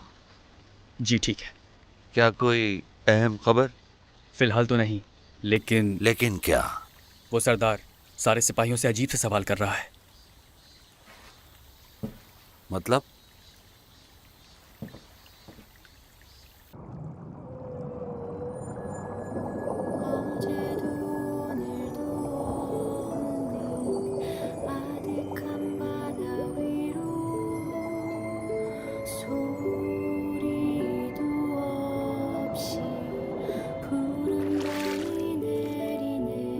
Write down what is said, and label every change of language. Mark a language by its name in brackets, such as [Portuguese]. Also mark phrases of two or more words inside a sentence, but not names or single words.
[Hindi] जी ठीक है। क्या कोई अहम खबर? फिलहाल तो नहीं, लेकिन लेकिन क्या? वो सरदार सारे सिपाहियों से अजीब से सवाल कर रहा है। मतलब? [Korean] 어제도 오늘도 없는 아득한 바다 위로 소리도 없이 푸른 강이 내리네.